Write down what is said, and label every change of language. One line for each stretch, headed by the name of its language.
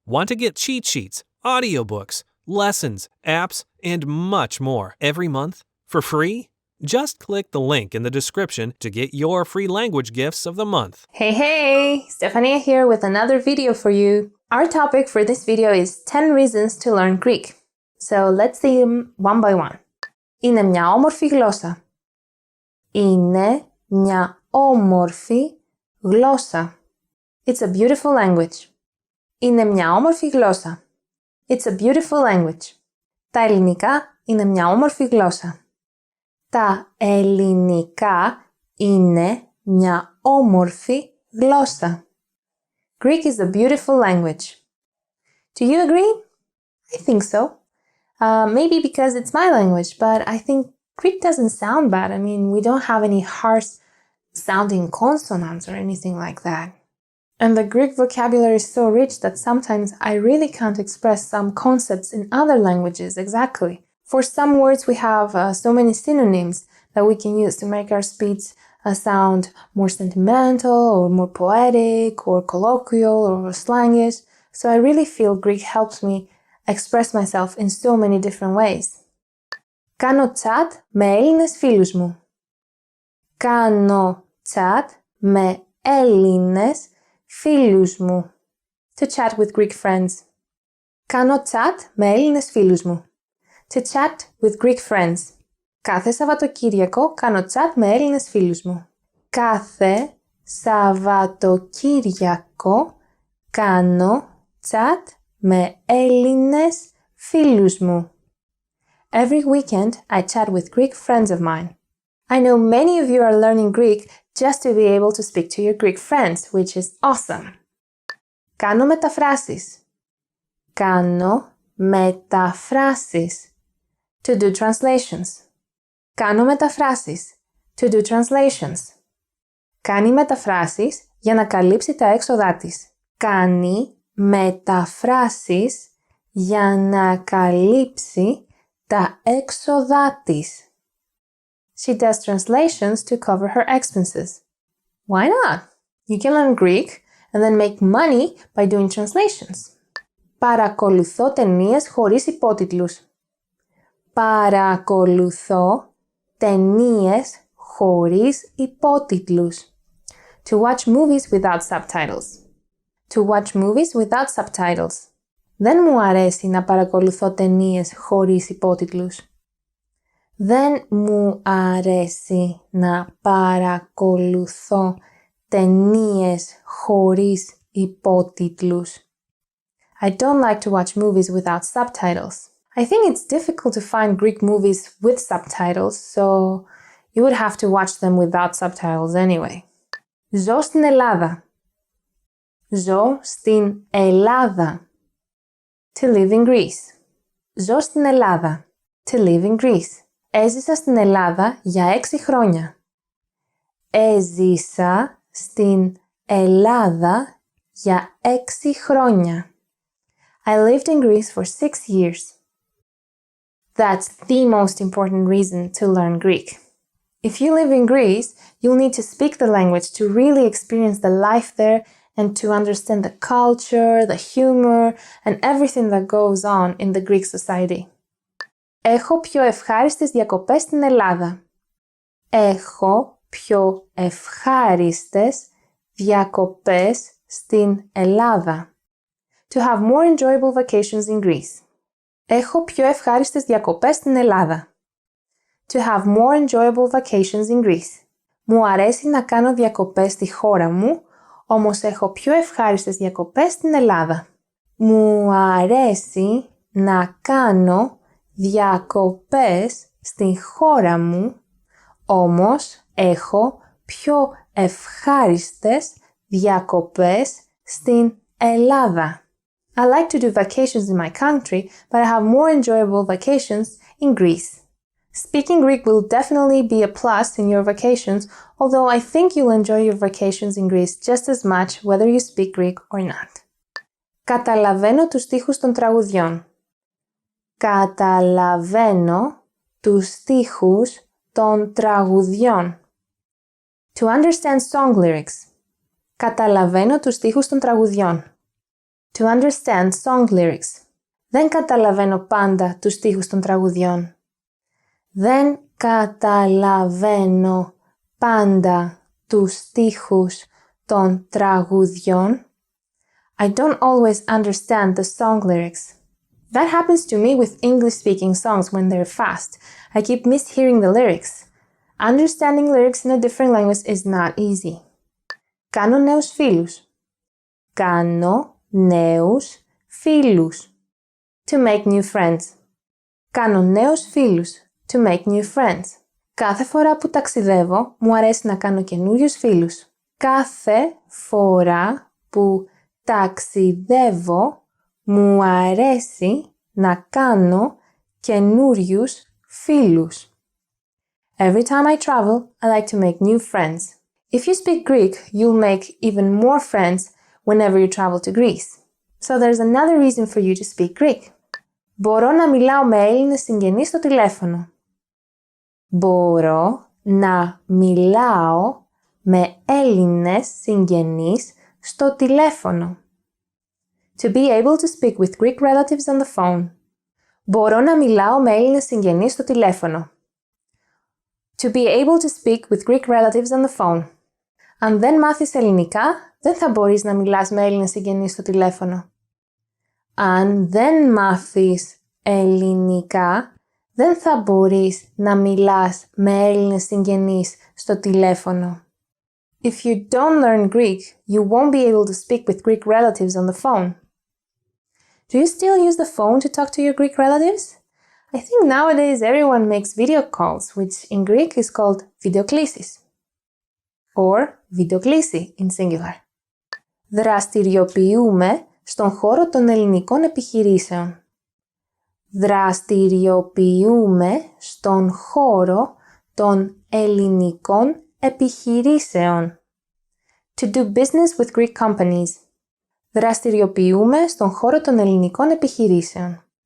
English: Want to get cheat sheets, audiobooks, lessons, apps, and much more every month for free? Just click the link in the description to get your free language gifts of the month. Hey! Stefania here with another video for you. Our topic for this video is 10 reasons to learn Greek. So let's see them one by one.
Greek: Είναι μια όμορφη γλώσσα. Είναι μια όμορφη γλώσσα.
English: It's a beautiful language.
Greek: Είναι μια όμορφη γλώσσα.
English: It's a beautiful language.
Greek: Τα ελληνικά είναι μια όμορφη γλώσσα. Τα ελληνικά είναι μια όμορφη γλώσσα.
English: Greek is a beautiful language. Do you agree? I think so. Maybe because it's my language, but I think Greek doesn't sound bad. I mean, we don't have any harsh sounding consonants or anything like that. And the Greek vocabulary is so rich that sometimes I really can't express some concepts in other languages exactly. For some words, we have so many synonyms that we can use to make our speech sound more sentimental or more poetic or colloquial or slangish. So I really feel Greek helps me express myself in so many different ways.
Greek: Κάνω chat με Έλληνες φίλους μου. Κάνω chat με Έλληνες φίλους μου.
English: To chat with Greek friends.
Greek: Κάνω chat με Έλληνες φίλους μου.
English: To chat with Greek friends.
Greek: Κάθε Σαββατοκύριακο κάνω chat με Έλληνες φίλους μου. Κάθε Σαββατοκύριακο κάνω chat με Έλληνες φίλους μου.
English: Every weekend I chat with Greek friends of mine. I know many of you are learning Greek just to be able to speak to your Greek friends, which is awesome.
Greek: Κάνω μεταφράσεις. Κάνω μεταφράσεις.
English: To do translations.
Greek: Κάνω μεταφράσεις.
English: To do translations.
Greek: Κάνει μεταφράσεις για να καλύψει τα έξοδά της. Κάνει μεταφράσεις για να καλύψει τα έξοδά της.
English: She does translations to cover her expenses. Why not? You can learn Greek and then make money by doing translations.
Greek: Παρακολουθώ ταινίες χωρίς υπότιτλους. Παρακολουθώ ταινίες χωρίς υπότιτλους.
English: To watch movies without subtitles. To watch movies without subtitles.
Greek: Δεν μου αρέσει να παρακολουθώ ταινίες χωρίς υπότιτλους. Δεν μου αρέσει να παρακολουθώ ταινίες χωρίς υπότιτλους.
English: I don't like to watch movies without subtitles. I think it's difficult to find Greek movies with subtitles, so you would have to watch them without subtitles anyway.
Greek: Ζω στην Ελλάδα. Ζω στην Ελλάδα.
English: To live in Greece.
Greek: Ζω στην Ελλάδα.
English: To live in Greece.
Greek: Έζησα στην Ελλάδα για 6 χρόνια. Έζησα στην Ελλάδα για 6 χρόνια.
English: I lived in Greece for 6 years. That's the most important reason to learn Greek. If you live in Greece, you'll need to speak the language to really experience the life there and to understand the culture, the humor, and everything that goes on in the Greek society.
Greek: Έχω πιο ευχάριστες διακοπές στην Ελλάδα. Έχω πιο ευχάριστες διακοπές στην Ελλάδα.
English: To have more enjoyable vacations in Greece.
Greek: Έχω πιο ευχάριστες διακοπές στην Ελλάδα.
English: To have more enjoyable vacations in Greece.
Greek: Μου αρέσει να κάνω διακοπές στη χώρα μου, όμως έχω πιο ευχάριστες διακοπές στην Ελλάδα. Μου αρέσει να κάνω διακοπές στη χώρα μου, όμως έχω πιο ευχάριστες διακοπές στην Ελλάδα.
English: I like to do vacations in my country, but I have more enjoyable vacations in Greece. Speaking Greek will definitely be a plus in your vacations, although I think you'll enjoy your vacations in Greece just as much whether you speak Greek or not.
Greek: Καταλαβαίνω τους στίχους των τραγουδιών. Καταλαβαίνω τους στίχους των τραγουδιών.
English: To understand song lyrics.
Greek: Καταλαβαίνω τους στίχους των τραγουδιών.
English: To understand song lyrics.
Greek: Δεν καταλαβαίνω πάντα τους στίχους των τραγουδιών. Δεν καταλαβαίνω πάντα τους στίχους των τραγουδιών.
English: I don't always understand the song lyrics. That happens to me with English-speaking songs when they're fast. I keep mishearing the lyrics. Understanding lyrics in a different language is not easy.
Greek: Κάνω νέους φίλους. Κάνω νέους φίλους.
English: To make new friends.
Greek: Κάνω νέους φίλους.
English: To make new friends.
Greek: Κάθε φορά που ταξιδεύω, μου αρέσει να κάνω καινούριους φίλους. Κάθε φορά που ταξιδεύω, μου αρέσει να κάνω καινούριους φίλους.
English: Every time I travel, I like to make new friends. If you speak Greek, you'll make even more friends whenever you travel to Greece. So there's another reason for you to speak Greek.
Greek: Μπορώ να μιλάω με Έλληνες συγγενείς στο τηλέφωνο. Μπορώ να μιλάω με Έλληνες συγγενείς στο τηλέφωνο.
English: To be able to speak with Greek relatives on the phone.
Greek: Μπορώ να μιλάω με Έλληνες συγγενείς στο τηλέφωνο.
English: To be able to speak with Greek relatives on the phone.
Greek: Αν δεν μάθεις ελληνικά, δεν θα μπορείς να μιλάς με Έλληνες συγγενείς στο τηλέφωνο. Αν δεν μάθεις ελληνικά, δεν θα μπορείς να μιλάς με Έλληνες συγγενείς στο τηλέφωνο.
English: If you don't learn Greek, you won't be able to speak with Greek relatives on the phone. Do you still use the phone to talk to your Greek relatives? I think nowadays everyone makes video calls, which in Greek is called videoklisis. Or videoklisi in singular.
Greek: Δραστηριοποιούμε στον χώρο των ελληνικών επιχειρήσεων. Δραστηριοποιούμε στον χώρο των ελληνικών επιχειρήσεων.
English: To do business with Greek companies.
Greek: Δραστηριοποιούμε στον χώρο των ελληνικών επιχειρήσεων.